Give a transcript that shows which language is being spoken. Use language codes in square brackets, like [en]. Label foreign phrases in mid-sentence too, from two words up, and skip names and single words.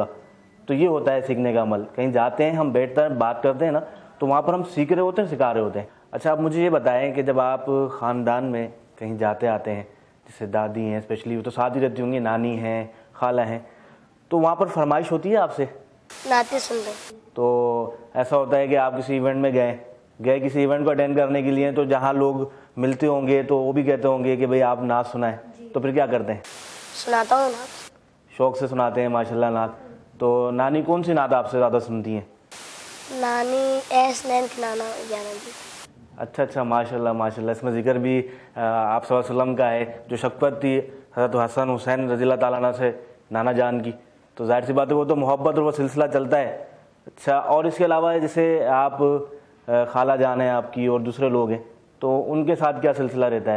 [ur] تو یہ ہوتا ہے سیکھنے کا عمل. کہیں جاتے ہیں ہم، بیٹھتے ہیں، بات کرتے ہیں نا، تو وہاں پر ہم سیکھ رہے ہوتے ہیں، سکھا رہے ہوتے ہیں. اچھا آپ مجھے یہ بتائیں کہ جب آپ خاندان میں کہیں جاتے آتے ہیں، جیسے دادی ہیں اسپیشلی، وہ تو ساتھ ہی رہتی ہوں گی، نانی ہیں، خالہ ہیں، تو وہاں پر فرمائش ہوتی ہے آپ سے؟ نعتیں سن رہے تو ایسا ہوتا ہے کہ آپ کسی ایونٹ میں گئے کسی ایونٹ کو اٹینڈ کرنے کے لیے، تو جہاں لوگ ملتے ہوں گے تو وہ بھی کہتے ہوں گے کہ بھئی آپ نعت سنائیں، تو پھر کیا کرتے ہیں؟ سناتا ہوں نا. شوق سے سناتے ہیں ماشاءاللہ نعت. تو نانی کون سی نعت آپ سے زیادہ سنتی ہیں؟ نانی اس نین کی نانا جانا جی. اچھا ماشاءاللہ ماشاءاللہ. اس میں ذکر بھی آپ [ar] صلی اللہ علیہ وسلم [ur] کا ہے، جو شفقت تھی حضرت حسن حسین [ar] رضی اللہ تعالیٰ عنہ [ur] سے نانا جان کی، تو ظاہر سی بات ہے وہ تو محبت اور وہ سلسلہ چلتا ہے. اچھا اور اس کے علاوہ جیسے آپ خالہ جان ہیں آپ کی اور دوسرے لوگ ہیں، تو ان کے ساتھ کیا سلسلہ رہتا ہے؟